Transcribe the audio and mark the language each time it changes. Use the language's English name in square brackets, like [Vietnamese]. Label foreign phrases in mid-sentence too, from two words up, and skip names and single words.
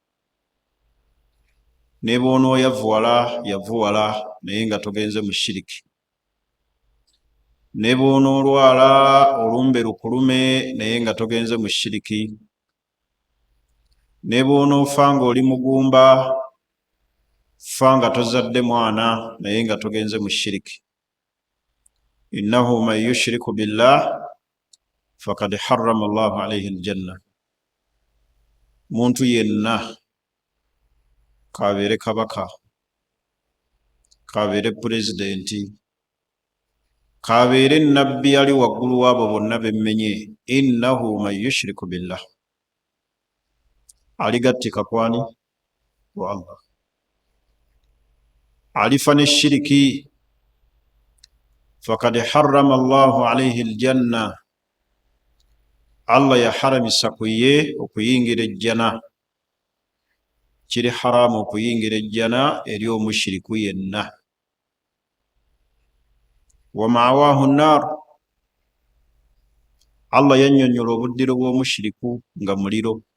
[Ganda] Ne bw'onooyavuwala yavuwala naye nga togenze mu shiriki. Ne bw'onoolwala olumbe lukulume naye nga togenze mu shiriki. Ne bw'onoofa ng'oli mugumba, fa nga tozadde mwana naye nga togenze mu shiriki. [Arabic] إنه من يشرك بالله فقد حرم الله عليه الجنة. [Ganda] Muntu yenna, kabeere kabaka, kabeere pulezidenti, kabeere nabbi ali waggulu w'abo bonna bemmenye, [Arabic] إنه من يشرك بالله, [Ganda] aligattika kwani? [Arabic] والله. [Ganda] Alifa ne shiriki, [Arabic] فقد حرم الله عليه الجنة, [Ganda] Allah yaharamisa ku ye okuyingira ejjana. Kiri haramu okuyingira ejjana eri omushiriku yenna. [Arabic] ومأواه النار, [Ganda] Allah yannyonnyola obuddiro bw'omushiriku nga muliro.